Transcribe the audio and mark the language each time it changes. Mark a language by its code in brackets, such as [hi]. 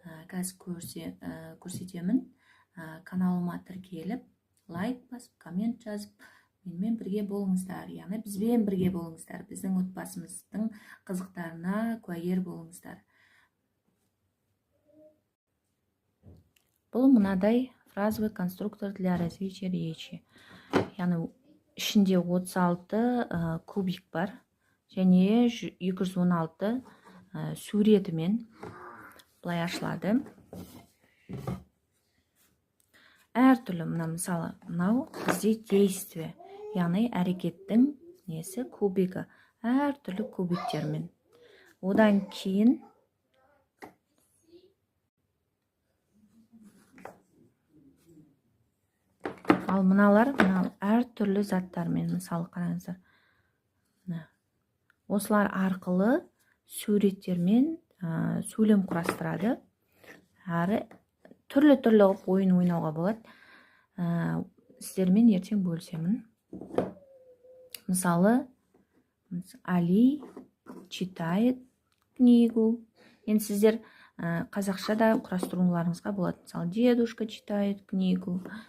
[kk] Қазір көрсетемін. Каналыма тіркеліп, лайк басып, коммент жазып, менімен бірге болыңыздар. Яғни бізбен бірге болыңыздар. Біздің отбасымыздың қызықтарына куәгер болыңыздар. Бұл мынадай [ru] фразовый конструктор для развития речи. [kk] Яғни ішінде 36 кубик бар және 216 суретімен былай ашылады. Әртүрлі мысалы, мынау бізде действие, яғни әрекеттің несі кубигі, әртүрлі кубиктермен. Одан кейін ал мыналар әртүрлі заттармен, мысалы қараңыздар. Осылар арқылы суреттермен сөйлем құрастырады. Әрі түрлі ойын ойнауға болады. Сіздермен ертең бөлісемін. [ru] Мысалы, Али читает книгу. [kk] Енді сіздер қазақша да құрастыруларыңызға болады. [ru] Мысалы, дедушка читает книгу.